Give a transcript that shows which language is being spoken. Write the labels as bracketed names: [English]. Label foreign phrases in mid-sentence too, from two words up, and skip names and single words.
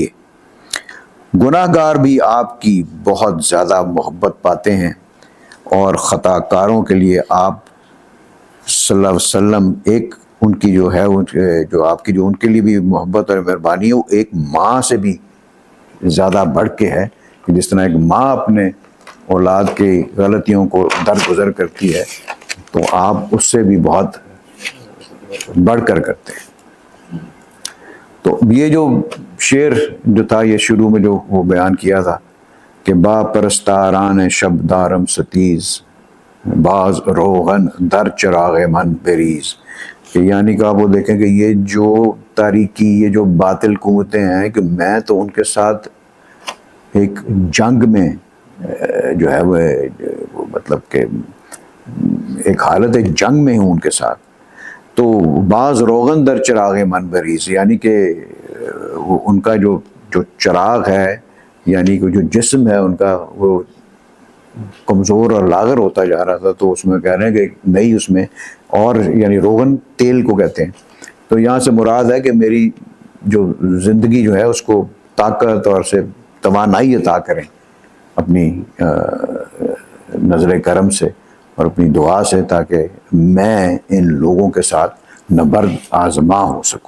[Urdu] گناہ گار بھی آپ کی بہت زیادہ محبت پاتے ہیں، اور خطا کاروں کے لیے آپ صلی اللہ علیہ وسلم ایک ان کی جو ہے جو آپ کی جو ان کے لیے بھی محبت اور مہربانی ہو ایک ماں سے بھی زیادہ بڑھ کے ہے، کہ جس طرح ایک ماں اپنے اولاد کی غلطیوں کو درگزر کرتی ہے تو آپ اس سے بھی بہت بڑھ کر کرتے ہیں۔ تو یہ جو شعر جو تھا یہ شروع میں جو وہ بیان کیا تھا کہ [Persian] با پرستاران شب دارم ستیز، باز روغن در چراغ من بریز، [Urdu] کہ یعنی کہ آپ وہ دیکھیں کہ یہ جو تاریکی یہ جو باطل قوتیں ہیں کہ میں تو ان کے ساتھ ایک جنگ میں جو ہے وہ مطلب کہ ایک حالت جنگ میں ہوں ان کے ساتھ، تو بعض [Persian] روغن در چراغ من بریز، [Urdu] یعنی کہ ان کا جو چراغ ہے یعنی کہ جو جسم ہے ان کا وہ کمزور اور لاغر ہوتا جا رہا تھا، تو اس میں کہہ رہے ہیں کہ نئی اس میں اور یعنی روغن تیل کو کہتے ہیں، تو یہاں سے مراد ہے کہ میری جو زندگی جو ہے اس کو طاقت اور سے توانائی عطا کریں اپنی نظر کرم سے اور اپنی دعا سے، تاکہ میں ان لوگوں کے ساتھ نبرد آزما ہو سکوں۔